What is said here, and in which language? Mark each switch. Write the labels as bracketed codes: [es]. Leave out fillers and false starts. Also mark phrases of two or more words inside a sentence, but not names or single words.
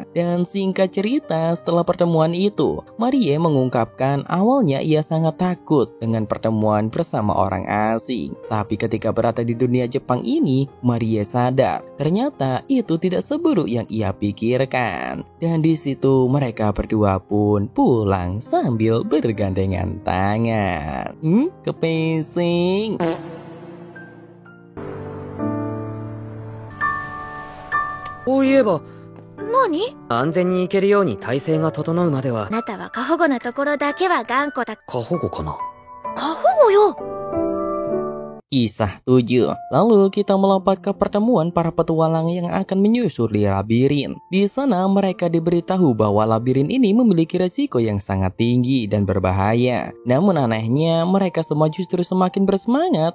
[id] Dan singkat cerita, setelah pertemuan itu, Marie mengungkapkan awalnya ia sangat takut dengan pertemuan bersama orang asing. Tapi ketika berada di dunia Jepang ini, Marie sadar ternyata itu tidak seburuk yang ia pikirkan. Dan di situ mereka berdua pun pulang sambil bergandengan tangan. Kepes sing. [ja] こういえば、何？安全に行けるように体制が整うまではあなたは過保護なところだけは頑固だ。過保護かな。過保護よ。 [id] Kisah 7. Lalu kita melompat ke pertemuan para petualang yang akan menyusuri labirin. Di sana mereka diberitahu bahwa labirin ini memiliki resiko yang sangat tinggi dan berbahaya. Namun anehnya mereka semua justru semakin bersemangat.